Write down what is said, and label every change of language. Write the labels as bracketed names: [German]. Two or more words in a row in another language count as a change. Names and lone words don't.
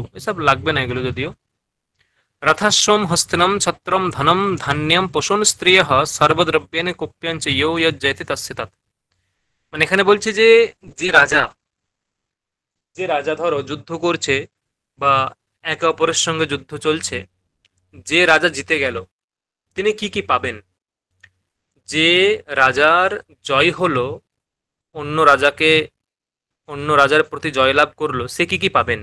[Bangla] এসব লাগবে না এগুলো যদিও। [Sanskrit] रथस्वं हस्तिनं छत्रं धनं धान्यं पशून् स्त्रियः सर्वद्रव्येन कुप्यञ्च यो यज्जयति तस्य तत्। [Bangla] মানে এখানে বলছে যে, যে রাজা, যে রাজা ধরো যুদ্ধ করছে বা একে অপরের সঙ্গে যুদ্ধ চলছে, যে রাজা জিতে গেল, তিনি কি কি পাবেন? যে রাজার জয় হলো, অন্য রাজাকে অন্য রাজার প্রতি জয়লাভ করলো সে কি কি পাবেন?